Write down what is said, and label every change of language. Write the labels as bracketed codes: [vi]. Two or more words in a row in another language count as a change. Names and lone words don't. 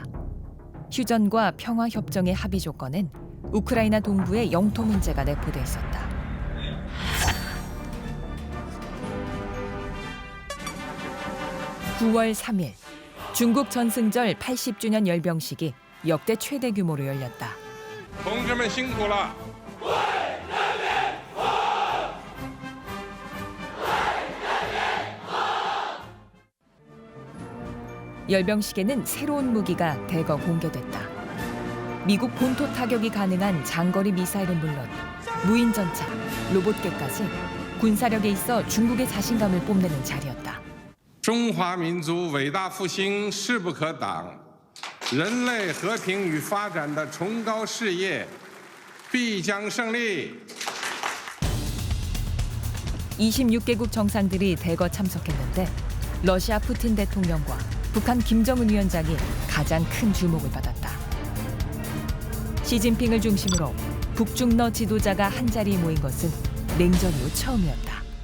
[ko] 휴전과 평화협정의 합의 조건은 우크라이나 동부의 영토 문제가 내포돼 있었다. (9월 3일) 중국 전승절 80주년 열병식이 역대 최대 규모로 열렸다. [zh] 同志们辛苦了。 [ko] 열병식에는 새로운 무기가 대거 공개됐다. 미국 본토 타격이 가능한 장거리 미사일은 물론 무인 전차, 로봇계까지 군사력에 있어 중국의 자신감을 뽐내는 자리였다. [zh] 中华民族伟大复兴势不可挡，人类和平与发展的崇高事业必将胜利。 [ko] 26개국 정상들이 대거 참석했는데 러시아 푸틴 대통령과 북한 김정은 위원장이 가장 큰 주목을 받았다. 시진핑을 중심으로 북중러 지도자가 한자리에 모인 것은 냉전 이후 처음이었다.